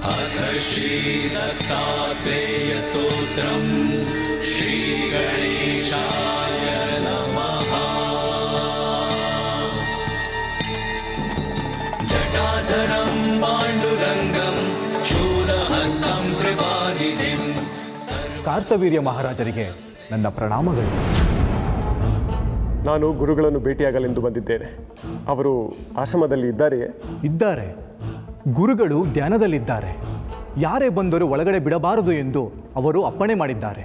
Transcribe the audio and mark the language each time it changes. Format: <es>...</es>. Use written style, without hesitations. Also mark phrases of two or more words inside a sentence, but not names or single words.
<sa>अथ श्रीदत्तात्रेयस्तोत्रम् श्रीगणेशाय नमः। जटाधरं पाण्डुरङ्गं शूलहस्तं कृपानिधिं।</sa> <kn>ಕಾರ್ತವೀರ್ಯ ಮಹಾರಾಜರಿಗೆ ನನ್ನ ಪ್ರಣಾಮಗಳು. ನಾನು ಗುರುಗಳನ್ನು ಭೇಟಿಯಾಗಲೆಂದು ಬಂದಿದ್ದೇನೆ. ಅವರು ಆಶ್ರಮದಲ್ಲಿ ಇದ್ದಾರೆಯೇ? ಇದ್ದಾರೆ. ಗುರುಗಳು ಧ್ಯಾನದಲ್ಲಿದ್ದಾರೆ. ಯಾರೇ ಬಂದರೂ ಒಳಗಡೆ ಬಿಡಬಾರದು ಎಂದು ಅವರು ಅಪ್ಪಣೆ ಮಾಡಿದ್ದಾರೆ.</kn>